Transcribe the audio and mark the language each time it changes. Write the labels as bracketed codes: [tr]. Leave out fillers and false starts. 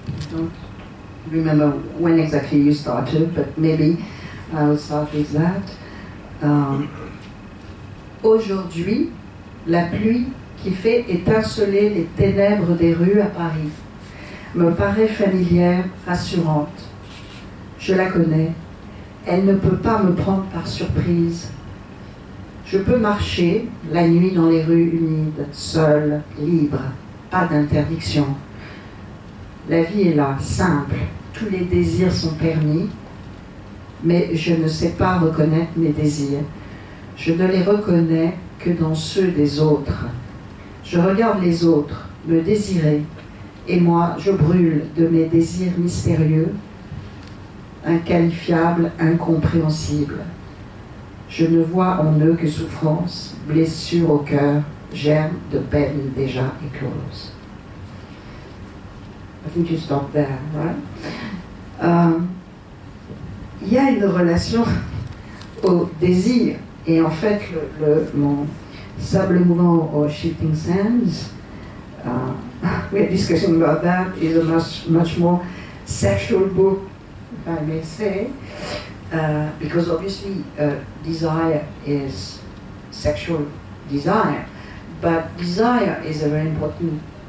[en] Don't remember when exactly you started, but maybe I will start with that. [fr] Aujourd'hui, la pluie qui fait étinceler les ténèbres des rues à Paris me paraît familière, rassurante. Je la connais. Elle ne peut pas me prendre par surprise. Je peux marcher la nuit dans les rues humides, seule, libre, pas d'interdiction. La vie est là, simple, tous les désirs sont permis, mais je ne sais pas reconnaître mes désirs. Je ne les reconnais que dans ceux des autres. Je regarde les autres, me désirer, et moi, je brûle de mes désirs mystérieux, inqualifiables, incompréhensibles. Je ne vois en eux que souffrance, blessure au cœur, germe de peine déjà éclose. [en] I think you stop there, right? [fr] Il y a une relation au désir, et en fait, mon Sable mouvant [en] or Shifting Sands, we're discussing about that, is a much more sexual book, if I may say, because obviously desire is sexual desire, but desire is a very important